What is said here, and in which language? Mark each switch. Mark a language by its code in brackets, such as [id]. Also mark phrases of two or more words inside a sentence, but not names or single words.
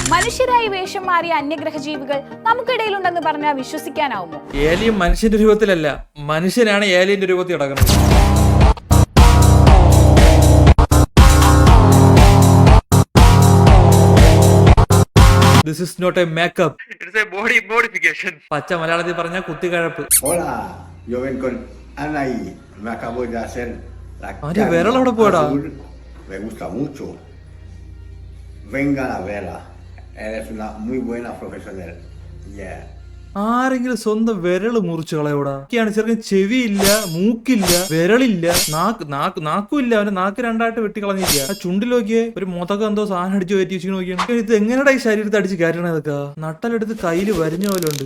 [ml] മനുഷ്യരായി വേഷം മാറിയ അന്യഗ്രഹ ജീവികൾ നമുക്കിടയിലുണ്ടെന്ന് പറഞ്ഞാൽ വിശ്വസിക്കാനാവുമോ? ഏലിയൻ മനുഷ്യന്റെ രൂപത്തിലല്ല, മനുഷ്യനാണ് ഏലിയന്റെ രൂപത്തിൽ കിടക്കുന്നത്. [en] This is not a makeup. It's a body modification. [ml] പച്ച മലയാളത്തിൽ പറഞ്ഞ കുത്തിക്കഴപ്പ്. [es] Hola, yo vengo con Anaí. Me acabo de hacer la cara azul. Me gusta mucho. Vengan a verla. Eres una muy buena profesional. [en] Yeah. [ml] ആരെങ്കിലും സ്വന്തം വിരള് മുറിച്ചു കളയോടാ. ഒക്കെയാണ് ചെറുക്കൻ ചെവിയില്ല, മൂക്കില്ല, വിരളില്ല, നാക്കുമില്ല. അവന്റെ നാക്ക് രണ്ടായിട്ട് വെട്ടിക്കളഞ്ഞില്ല. ആ ചുണ്ടിലൊക്കെ ഒരു മുതക്കം എന്തോ സാധനം അടിച്ചു കയറ്റി വെച്ച് നോക്കിയാണ്. ഇത് എങ്ങനെയാ ഈ ശരീരത്തെ അടിച്ച് കയറ്റണ ഇതൊക്കെ? നട്ടലെടുത്ത് കയ്യിൽ വരിഞ്ഞ പോലെ ഉണ്ട്.